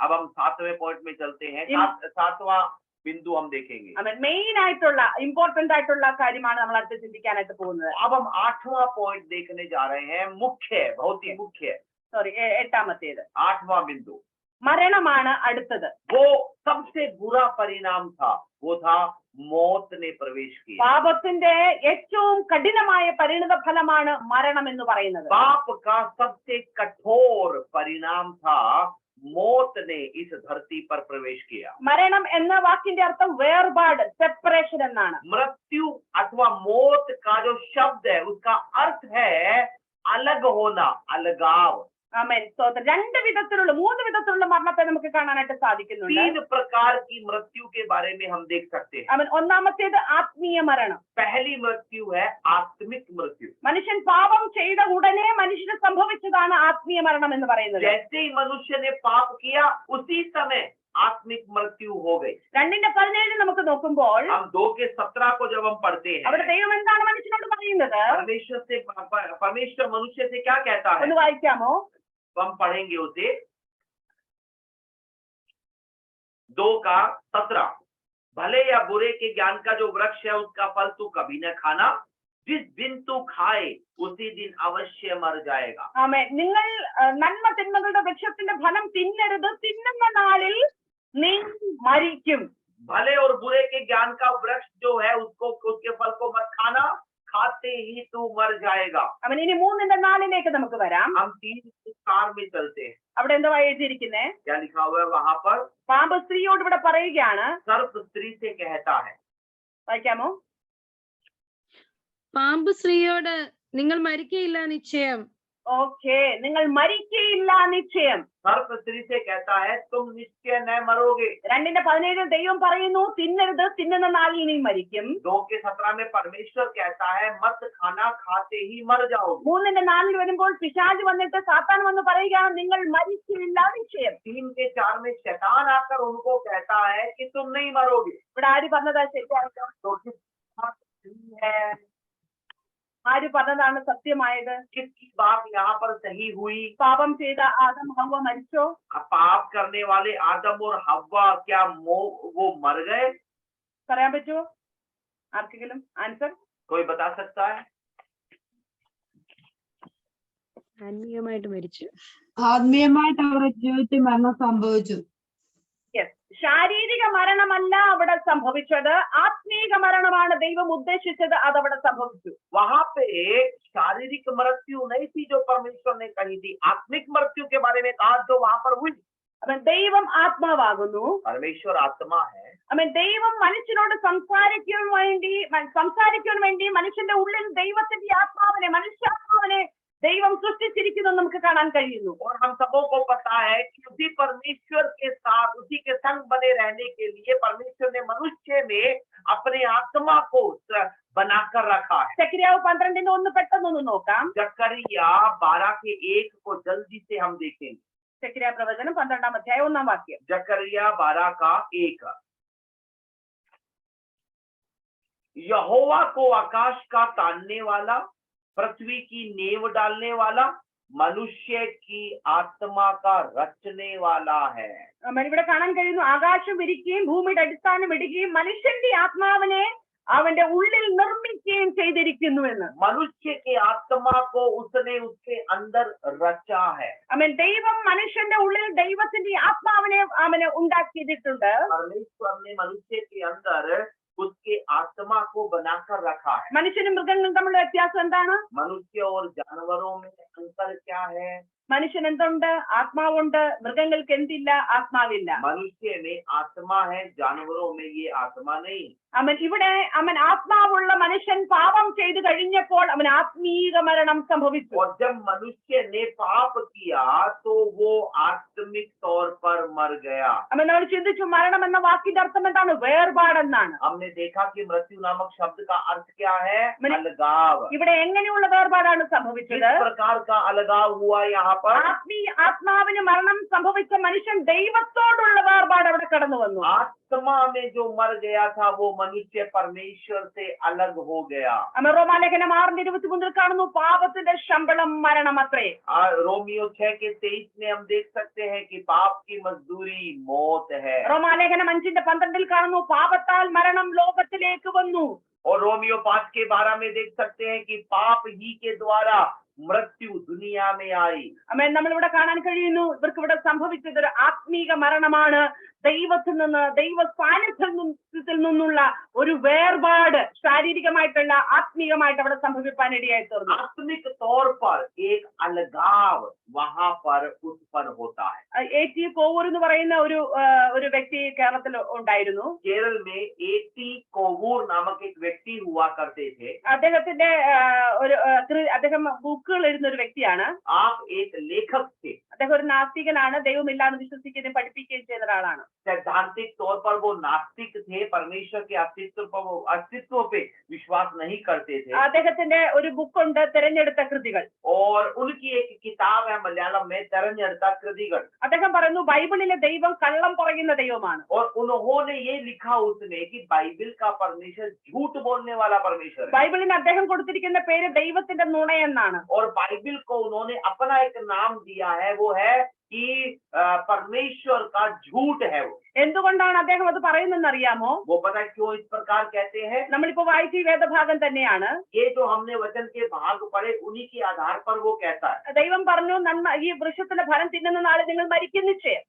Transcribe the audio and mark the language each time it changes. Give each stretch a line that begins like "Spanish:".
Hindi: अब हम 7वें पॉइंट में चलते हैं. 7वां बिंदु हम देखेंगे।
Malayalam: മെയിൻ ആയിട്ടുള്ള ഇമ്പോർട്ടന്റ് ആയിട്ടുള്ള കാര്യമാണ് നമ്മൾ അടുത്ത് ചിന്തിക്കാനായിട്ട് പോകുന്നത്.
Hindi: अब हम 8वां पॉइंट देखने जा रहे हैं, मुख्य है, बहुत ही मुख्य है।
Malayalam: സോറി, 8ാമത്തേത്
Hindi: 8वां बिंदु,
Malayalam: മരണമാണ് അടുത്തത്.
Hindi: वो सबसे बुरा परिणाम था, वो था मौत ने प्रवेश किया।
Malayalam: പാപത്തിന്റെ ഏറ്റവും കഠിനമായ പരിണിത ഫലമാണ് മരണം എന്ന് പറയുന്നത്.
Hindi: पाप का सबसे कठोर परिणाम था, मौत ने इस धरती पर प्रवेश किया।
Malayalam: മരണം എന്ന വാക്കിന്റെ അർത്ഥം വേർപാട്, സെപ്പറേഷൻ എന്നാണ്.
Hindi: मृत्यु अथवा मौत का जो शब्द है उसका अर्थ है अलग होना, अलगाव।
Malayalam: ആമേൻ. രണ്ട് വിധത്തിലുള്ള, 3 വിധത്തിലുള്ള മരണത്തെ നമുക്ക് കാണാനായിട്ട് സാധിക്കുന്നുണ്ട്.
Hindi: 3 प्रकार की मृत्यु के बारे में हम देख सकते हैं।
Malayalam: ആമേൻ. ഒന്നാമത്തേത് ആത്മീയ മരണം.
Hindi: पहली मृत्यु है आत्मिक मृत्यु।
Malayalam: മനുഷ്യൻ പാപം ചെയ്ത ഉടനെ മനുഷ്യന് സംഭവിച്ചതാണ് ആത്മീയ മരണം എന്ന് പറയുന്നത്.
Hindi: जैसे ही मनुष्य ने पाप किया उसी समय आत्मिक मृत्यु हो गई।
Malayalam: 2:17 നമുക്ക് നോക്കുമ്പോൾ
Hindi: हम 2:17 को जब हम पढ़ते
Malayalam: അവിടെ
Hindi: हैं,
Malayalam: ദൈവം എന്താണ് മനുഷ്യനോട് പറയുന്നത്?
Hindi: परमेश्वर मनुष्य से क्या कहता है?
Malayalam: ഒന്ന് വായിക്കാമോ?
Hindi: हम पढ़ेंगे उसे 2:17। भले या बुरे के ज्ञान का जो वृक्ष है उसका फल तू कभी न खाना, जिस दिन तू खाए उसी दिन अवश्य मर जाएगा।
Malayalam: ആമേൻ. നിങ്ങൾ നന്മ തിന്മകളുടെ വൃക്ഷത്തിന്റെ ഫലം തിന്നരുത്, തിന്നുന്ന നാളിൽ നീ മരിക്കും.
Hindi: भले और बुरे के ज्ञान का वृक्ष जो है उसको, उसके फल को मत खाना, खाते ही तू मर जाएगा।
Malayalam: അവൻ ഇനി 3:4 നമുക്ക് വരാം.
Hindi: हम 3:4 में चलते हैं।
Malayalam: അവിടെ എന്താ എഴുതിയിരിക്കുന്നേ?
Hindi: क्या लिखा हुआ है वहां पर?
Malayalam: പാമ്പ് സ്ത്രീയോട് ഇവിടെ പറയുകയാണ്.
Hindi: सर्प स्त्री से कहता है,
Malayalam: വായിക്കാമോ? പാമ്പ് സ്ത്രീയോട് നിങ്ങൾ മരിക്കയില്ല നിശ്ചയം. ഓക്കെ, നിങ്ങൾ മരിക്കയില്ല നിശ്ചയം.
Hindi: सर्प स्त्री से कहता है तुम निश्चय न मरोगे।
Malayalam: 2:17 ദൈവം പറയുന്നു തിന്നരുത്, തിന്നുന്ന നാളിൽ നീ മരിക്കും.
Hindi: 2:17 में परमेश्वर कहता है मत खाना, खाते ही मर जाओगे।
Malayalam: 3:4 വരുമ്പോൾ പിശാച് വന്നിട്ട് സാത്താൻ വന്ന് പറയുകയാണ് നിങ്ങൾ മരിക്കില്ല നിശ്ചയം.
Hindi: 3:4 में शैतान आकर उनको कहता है कि तुम नहीं मरोगे।
Malayalam: ഇവിടെ ആര് പറഞ്ഞതാ ശരിയായിട്ട്?
Hindi: तो किस है,
Malayalam: ആര് പറഞ്ഞതാണ് സത്യമായത്?
Hindi: किसकी बात यहाँ पर सही हुई?
Malayalam: പാപം ചെയ്ത ആദം ഹവ്വ മരിച്ചോ?
Hindi: पाप करने वाले आदम और हव्वा क्या वो मर गए?
Malayalam: പറയാൻ പറ്റുമോ ആർക്കെങ്കിലും ആൻസർ?
Hindi: कोई बता सकता है?
Malayalam: ആത്മീയമായിട്ട് മരിച്ചു. ആത്മീയമായിട്ട് അവരുടെ ജീവിതത്തിൽ മരണം സംഭവിച്ചു. യെസ്, ശാരീരിക മരണമല്ല അവിടെ സംഭവിച്ചത്, ആത്മീക മരണമാണ് ദൈവം ഉദ്ദേശിച്ചത്, അതവിടെ സംഭവിച്ചു.
Hindi: वहां पे शारीरिक मृत्यु नहीं थी जो परमेश्वर ने कही थी, आत्मिक मृत्यु के बारे में कहा जो वहां पर हुई।
Malayalam: അവൻ ദൈവം ആത്മാവാകുന്നു.
Hindi: परमेश्वर आत्मा है।
Malayalam: അവൻ ദൈവം മനുഷ്യനോട് സംസാരിക്കാൻ വേണ്ടി മനുഷ്യന്റെ ഉള്ളിൽ ദൈവത്തിന്റെ ആത്മാവിനെ, മനുഷ്യാത്മാവിനെ ദൈവം സൃഷ്ടിച്ചിരിക്കുന്നു നമുക്ക് കാണാൻ കഴിയുന്നു.
Hindi: और हम सबों को पता है कि उसी परमेश्वर के साथ, उसी के संग बने रहने के लिए परमेश्वर ने मनुष्य में अपने आत्मा को बनाकर रखा है।
Malayalam: സെക്രിയാവ് 12:1 പെട്ടെന്നൊന്ന് നോക്കാം.
Hindi: जकरिया 12:1 को जल्दी से हम देखेंगे।
Malayalam: സെക്രിയ പ്രവചനം 12-ാം അധ്യായം 1-ാം വാക്യം.
Hindi: जकरिया 12:1। यहोवा को आकाश का तानने वाला, पृथ्वी की नींव डालने वाला, मनुष्य की आत्मा का रचने वाला है।
Malayalam: ഇവിടെ കാണാൻ കഴിയുന്നു ആകാശം വിരിക്കുകയും ഭൂമിയുടെ അടിസ്ഥാനം ഇടുകയും മനുഷ്യന്റെ ആത്മാവിനെ അവന്റെ ഉള്ളിൽ നിർമ്മിക്കുകയും ചെയ്തിരിക്കുന്നു എന്ന്.
Hindi: मनुष्य के आत्मा को उसने उसके अंदर रचा है।
Malayalam: ദൈവം മനുഷ്യന്റെ ഉള്ളിൽ ദൈവത്തിന്റെ ആത്മാവിനെ അവന് ഉണ്ടാക്കിയിട്ടുണ്ട്.
Hindi: परमेश्वर ने मनुष्य के अंदर उसके आत्मा को बनाकर रखा है।
Malayalam: മനുഷ്യനും മൃഗങ്ങളും തമ്മിലുള്ള വ്യത്യാസം എന്താണ്?
Hindi: मनुष्य और जानवरों में अंतर क्या है?
Malayalam: മനുഷ്യൻ എന്തുണ്ട്? ആത്മാവുണ്ട്. മൃഗങ്ങൾക്ക് എന്തില്ല? ആത്മാവില്ല.
Hindi: मनुष्य में आत्मा है, जानवरों में ये आत्मा नहीं।
Malayalam: ഇവിടെ ആത്മാവുള്ള മനുഷ്യൻ പാപം ചെയ്തു കഴിഞ്ഞപ്പോൾ അവൻ ആത്മീക മരണം സംഭവിച്ചു.
Hindi: और जब मनुष्य ने पाप किया तो वो आत्मिक तौर पर मर गया।
Malayalam: നമ്മൾ ചിന്തിച്ചു മരണം എന്ന വാക്കിന്റെ അർത്ഥം എന്താണ്? വേർപാടെന്നാണ്.
Hindi: हमने देखा कि मृत्यु नामक शब्द का अर्थ क्या है? अलगाव।
Malayalam: ഇവിടെ എങ്ങനെയുള്ള വേർപാടാണ് സംഭവിച്ചത്?
Hindi: किस प्रकार का अलगाव हुआ यहाँ पर?
Malayalam: ആത്മാവിന് മരണം സംഭവിച്ച മനുഷ്യൻ ദൈവത്തോടുള്ള വേർപാട് അവിടെ കടന്നു വന്നു.
Hindi: आत्मा में जो मर गया था वो मनुष्य परमेश्वर से अलग हो गया.
Malayalam: റോമാലേഖനം 6:23 കാണുന്നു, പാപത്തിന്റെ ശമ്പളം മരണമത്രേ.
Hindi: रोमियो 6:23 में हम देख सकते हैं कि पाप की मजदूरी मौत है.
Malayalam: റോമാലേഖനം 5:12 കാണുന്നു, പാപത്താൽ മരണം ലോകത്തിലേക്ക് വന്നു.
Hindi: और रोमियो 5:12 में देख सकते हैं कि पाप ही के द्वारा मृत्यु दुनिया में आई.
Malayalam: അമേൻ. നമ്മളിവിടെ കാണാൻ കഴിയുന്നു, ഇവർക്ക് ഇവിടെ സംഭവിച്ചത് ഒരു ആത്മീക മരണമാണ്. ദൈവത്തിൽ നിന്ന്, ദൈവ സാന്നിധ്യത്തിൽ നിന്നുള്ള ഒരു വേർപാട് ശാരീരികമായിട്ടുള്ള ആത്മീകമായിട്ട് അവിടെ സംഭവിക്കാൻ ഇടയായി തീർന്നു.
Hindi: आत्मिक तौर पर एक अलगाव वहां पर उत्पन्न होता है.
Malayalam: A.T. കോവൂർ എന്ന് പറയുന്ന ഒരു വ്യക്തി കേരളത്തിൽ ഉണ്ടായിരുന്നു.
Hindi: केरल में A.T. कोवूर नामक एक व्यक्ति हुआ करते थे.
Malayalam: അദ്ദേഹത്തിന്റെ അദ്ദേഹം ബുക്കുകൾ എഴുതുന്ന ഒരു വ്യക്തിയാണ്.
Hindi: आप एक लेखक थे.
Malayalam: അദ്ദേഹം ഒരു നാസ്തികനാണ്, ദൈവമില്ലാന്ന് വിശ്വസിക്കുകയും പഠിപ്പിക്കുകയും ചെയ്ത ഒരാളാണ്.
Hindi: सैद्धांतिक तौर पर वो नास्तिक थे, परमेश्वर के अस्तित्व पे विश्वास नहीं करते थे.
Malayalam: അദ്ദേഹത്തിന്റെ ഒരു ബുക്കുണ്ട്, തിരഞ്ഞെടുത്ത കൃതികൾ.
Hindi: और उनकी एक किताब है मलयालम में,
Malayalam: തെരഞ്ഞെടുത്ത കൃതികൾ. അദ്ദേഹം പറയുന്നു, ബൈബിളിലെ ദൈവം കള്ളം പറയുന്ന ദൈവമാണ്.
Hindi: और उन्होंने ये लिखा उसमें कि बाइबल का परमेश्वर झूठ बोलने वाला परमेश्वर है.
Malayalam: ബൈബിളിന് അദ്ദേഹം കൊടുത്തിരിക്കുന്ന പേര് ദൈവത്തിന്റെ നുണയെന്നാണ്.
Hindi: और बाइबल को उन्होंने अपना एक नाम दिया है, वो है कि परमेश्वर का झूठ है वो.
Malayalam: എന്തുകൊണ്ടാണ് അദ്ദേഹം അത് പറയുന്നതെന്ന് അറിയാമോ?
Hindi: वो पता है क्यों इस प्रकार कहते हैं?
Malayalam: നമ്മളിപ്പോ വായിച്ച ഈ വേദഭാഗം തന്നെയാണ്.
Hindi: ये जो हमने वचन के भाग पढ़े उन्हीं के आधार पर वो कहता है.
Malayalam: ദൈവം പറഞ്ഞു, ഈ വൃക്ഷത്തിന്റെ ഫലം തിന്നുന്ന നാളെ നിങ്ങൾ മരിക്കും നിശ്ചയം.